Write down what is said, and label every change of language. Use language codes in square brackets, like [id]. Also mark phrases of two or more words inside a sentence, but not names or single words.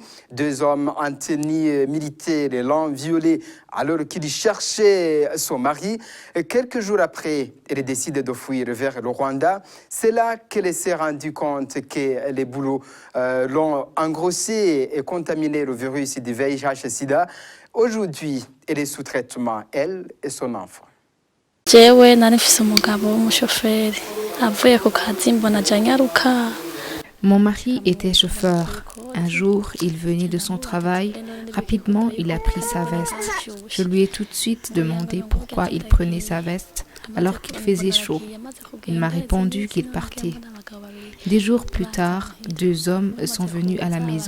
[fr] 2 hommes en tenue militaire l'ont violée alors qu'il cherchait son mari. Quelques jours après, elle décide de fuir vers le Rwanda. C'est là qu'elle s'est rendue compte que les boulots l'ont engrossé et contaminé le virus du VIH-Sida. Aujourd'hui, elle est sous traitement, elle et son enfant. [rn] Jewe nari mfise umugabo w'umushoferi avuye ku kazi mbona ajanye aruka. [fr] Mon mari était chauffeur. Un jour, il venait de son travail. Rapidement, il a pris sa veste. Je lui ai tout de suite demandé pourquoi il prenait sa veste alors qu'il faisait chaud. Il m'a répondu qu'il partait. Des jours plus tard, 2 hommes sont venus à la maison.